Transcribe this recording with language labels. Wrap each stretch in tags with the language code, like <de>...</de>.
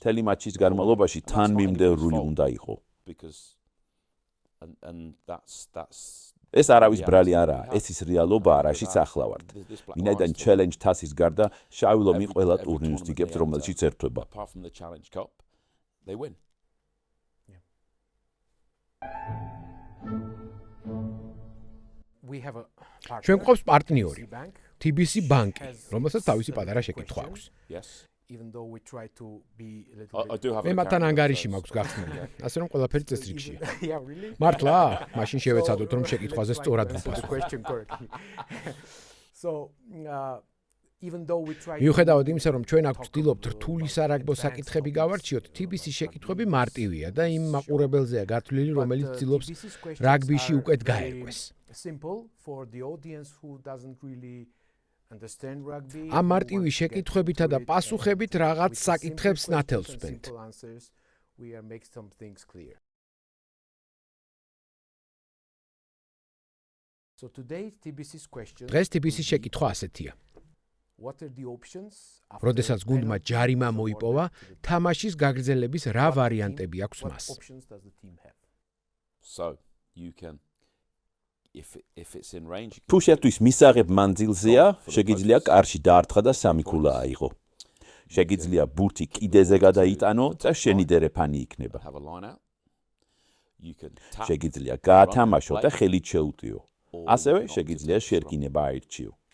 <ka>თელი მატჩის განმავლობაში თანმიმდევრული უნდა იყო.</ka> <en>Because and that's</en> <ka>ეს არავის ბრალი არაა, ეს ის რეალობაა, რაშიც ახლა ვართ. ვინაიდან challenge თასის გარდა შავი ლომი ყველა ტურნირს იგებს, რომელშიც ერთვება.</ka> <en>apart from the challenge cup, they win.</en> <ka>ჩვენ გვყავს პარტნიორი, TBC ბანკი, რომელსაც თავისი პატარა შეკითხვა აქვს.</ka> <en>Yes. Even though we try to be a little I do have</en> <ka>მე მათთან ანგარიში მაქვს გახსნილი. ასე რომ ყველაფერი წესრიგშია.</ka> <en>Yeah, really?</en> <ka>მართლა? მაშინ შევეცადოთ რომ შეკითხვაზე სწორად</ka> <en>Answer the</en> <ka>ვუპასუხოთ.</ka> <en>question correctly. So, even though we try</en> <ka>მიუხედავად იმისა, რომ ჩვენ აქ ვცდილობთ რთული სარაგბო საკითხები გავარჩიოთ, TBC შეკითხვები მარტივია და იმ მაყურებელზეა გათვლილი, რომელიც ცდილობს რაგბიში უკეთ გაერკვეს.</ka> <en>simple for the audience who doesn't really understand rugby.</en> <ka>ამ მარტივი შეკითხვებითა და პასუხებით რაღაც საკითხებს ნათელს ვსვენთ.</ka> <en>We make some things clear. So today's TBC's question.</en> <ka>დღეს TBC შეკითხვა ასეთია.</ka> <en>What are the options?</en> <ka>როდესაც გუნდმა ჯარიმა მოიპოვა, თამაშის გაგრძელების რა ვარიანტები აქვს მას?</ka> <en>Options does the team have? So you can if it's in range.</en> <ka>თუ შეტყვის მისაღებ მანძილზეა, შეგიძლია კარში დაარტყა და სამი ქულა აიღო. შეგიძლია ბურთი კიდეზე გადაიტანო და შენი დერეფანი იქნება.</ka> <en>Have a line out. You can tap.</en> <ka>შეგიძლია გაათამაშო და ხელით შეუტიო. ასევე შეგიძლია შერკინება აირჩიო.</ka>